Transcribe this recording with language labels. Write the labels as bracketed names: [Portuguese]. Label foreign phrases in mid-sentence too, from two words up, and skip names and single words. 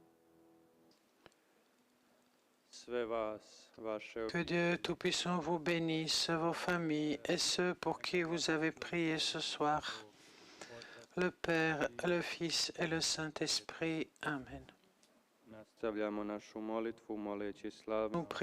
[Croatian] Sve vas, vaše [French] Que Dieu Tout-Puissant vous bénisse, vos familles et ceux pour qui vous avez prié ce soir. Le Père, le Fils et le Saint-Esprit. Amen. [Croatian] nastavljamo našu molitvu moleći slavno [French] Nous prions